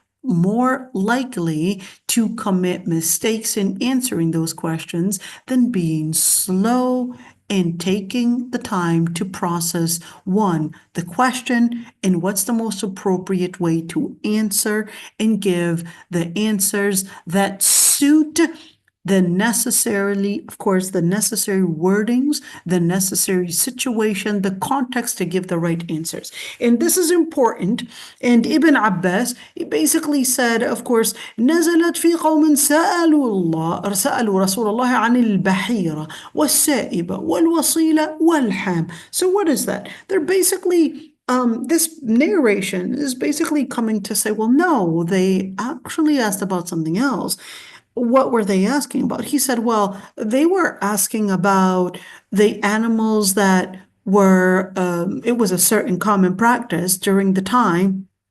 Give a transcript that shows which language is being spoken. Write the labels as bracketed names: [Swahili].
[English] more likely to commit mistakes in answering those questions than being slow and taking the time to process, one, the question and what's the most appropriate way to answer, and give the answers that suit the necessary wordings, the necessary situation, the context to give the right answers. And this is important. And Ibn Abbas, he basically said, of course, [Arabic] نزلت في قوم سألوا رسول الله عن البحيرة والسائبة والوصيلة والحام. [English] So what is that? They're basically this narration is basically coming to say, well, no, they actually asked about something else. What were they asking about? He said, well, they were asking about the animals that were, it was a certain common practice during the time